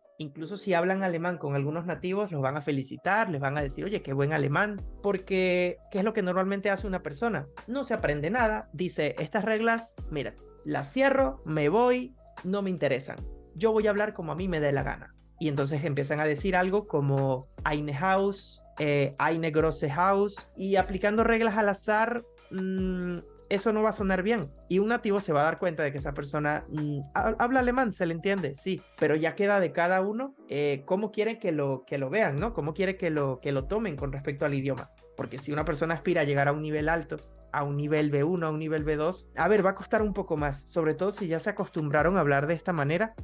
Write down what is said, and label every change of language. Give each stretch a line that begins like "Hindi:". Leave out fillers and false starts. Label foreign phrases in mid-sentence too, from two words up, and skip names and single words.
Spanish: Incluso si hablan alemán con algunos nativos, los van a felicitar, les van a decir, oye, qué buen alemán, porque ¿qué es lo que normalmente hace una persona? No se aprende nada, dice, estas reglas, mira, las cierro, me voy, no me interesan. Yo voy a hablar como a mí me dé la gana. Y entonces empiezan a decir algo como
German: eine Haus, eine große Haus,
Spanish: y aplicando reglas al azar, eso no va a sonar bien. Y un nativo se va a dar cuenta de que esa persona habla alemán, se le entiende, sí, pero ya queda de cada uno cómo quiere que lo vean, ¿no? Cómo quiere que lo tomen con respecto al idioma. Porque si una persona aspira a llegar a un nivel alto, a un nivel B1, a un nivel B2, a ver, va a costar un poco más, sobre todo si ya se acostumbraron a hablar de esta manera.